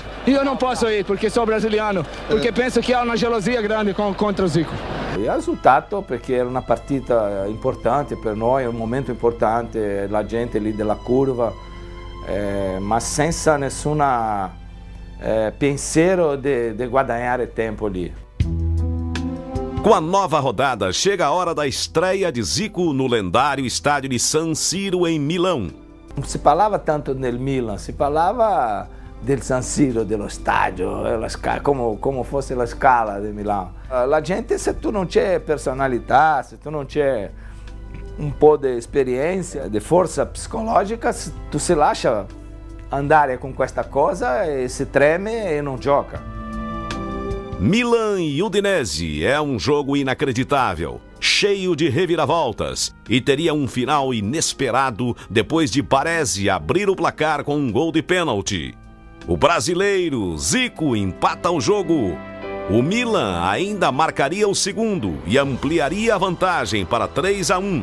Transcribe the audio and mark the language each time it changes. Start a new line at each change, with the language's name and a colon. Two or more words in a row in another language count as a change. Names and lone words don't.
Italian: Io non posso ir perché sono brasiliano, perché penso che ha una gelosia grande contro Zico. Il risultato perché era una partita importante per noi, un momento importante, la gente lì della curva, ma senza nessuna pensiero di guadagnare tempo lì.
Portuguese: Com a nova rodada, chega a hora da estreia de Zico no lendário estádio de San Siro, em Milão.
Italian: Non si parlava tanto del Milan, si parlava del San Siro, dello stadio, come fosse la scala di Milano. La gente, se tu non c'è personalità, se tu non c'è un po' di esperienza, di forza psicologica, tu si lascia andare con questa cosa e si treme e non gioca.
Portuguese: Milan e Udinese é um jogo inacreditável, cheio de reviravoltas e teria um final inesperado depois de Baresi abrir o placar com um gol de pênalti. O brasileiro Zico empata o jogo. O Milan ainda marcaria o segundo e ampliaria a vantagem para 3-1.